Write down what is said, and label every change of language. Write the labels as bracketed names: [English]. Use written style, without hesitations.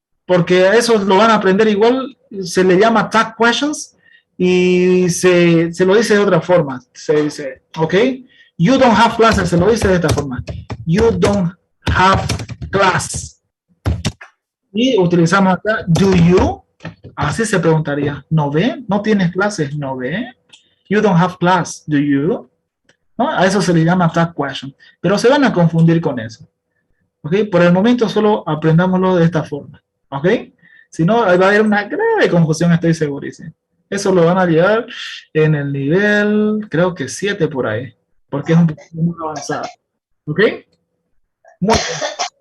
[Spanish] porque a eso lo van a aprender igual, se le llama tag questions y se lo dice de otra forma. Se dice, ok, [English] you don't have classes, [Spanish] se lo dice de esta forma. [English] You don't have class. [Spanish] Y utilizamos acá, do you, así se preguntaría, ¿no ve? ¿No tienes clases? ¿No ve? [English] You don't have class, do you? [Spanish] ¿No? A eso se le llama tag question, pero se van a confundir con eso. ¿Ok? Por el momento solo aprendámoslo de esta forma. ¿Ok? Si no, va a haber una grave confusión, estoy segurísimo. Eso lo van a llevar en el nivel, creo que 7 por ahí, porque es un poco muy avanzado. ¿Ok? Muy bien.